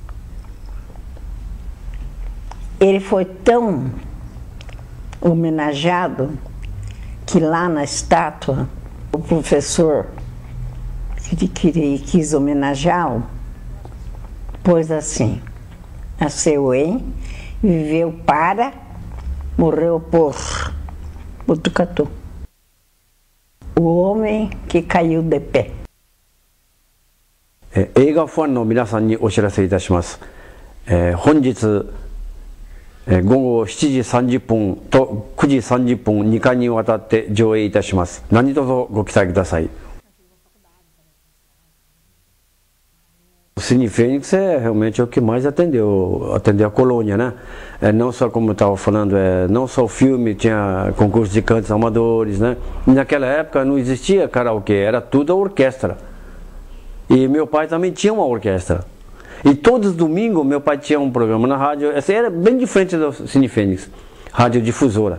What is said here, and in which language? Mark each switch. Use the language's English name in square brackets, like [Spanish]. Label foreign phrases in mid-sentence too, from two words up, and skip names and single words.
[Portuguese] Ele foi tão homenageado que lá na estátua, o professor que quis homenageá-lo, pôs assim: nasceu em, viveu para, morreu por Botucatu. O homem que caiu de pé. [Japanese] 映画ファンの皆さんにお知らせいたします。本日午後7時30分と9時30分2回にわたって上映いたします。何卒ご期待ください。 [Portuguese] O Cine Fênix é realmente o que mais atendeu a colônia, né? Não só, como eu estava falando, não só o filme, tinha concurso de cantos amadores, né? E naquela época não existia karaokê, era tudo a orquestra. E meu pai também tinha uma orquestra. E todos os domingos meu pai tinha um programa na rádio, essa era bem de frente do Cine Fênix, radiodifusora.